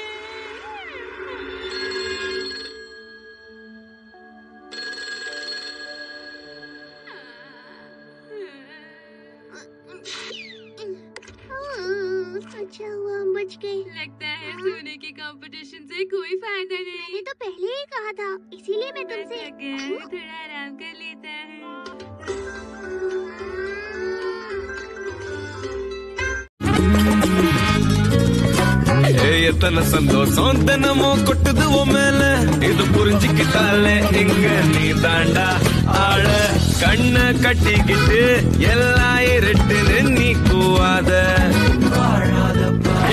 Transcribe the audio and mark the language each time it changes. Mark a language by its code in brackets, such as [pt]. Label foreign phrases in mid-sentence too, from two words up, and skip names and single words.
[hi] अच्छा हुआ हम बच गए। लगता है सोने के कंपटीशन से कोई फायदा नहीं। मैंने तो पहले ही कहा था, इसीलिए मैं मैं तुमसे थक गया हूँ, थोड़ा आराम कर लेता हूँ। [ta] எத்தனை சந்தோஷம் தினமும் கொட்டுது உன் மேல, இது புரிஞ்சுக்கிட்டாலே இங்க நீ தாண்டா ஆள. கண்ணை கட்டிக்கிட்டு எல்லாம் இருட்டுன்னு நீ கூவாத, வாழாத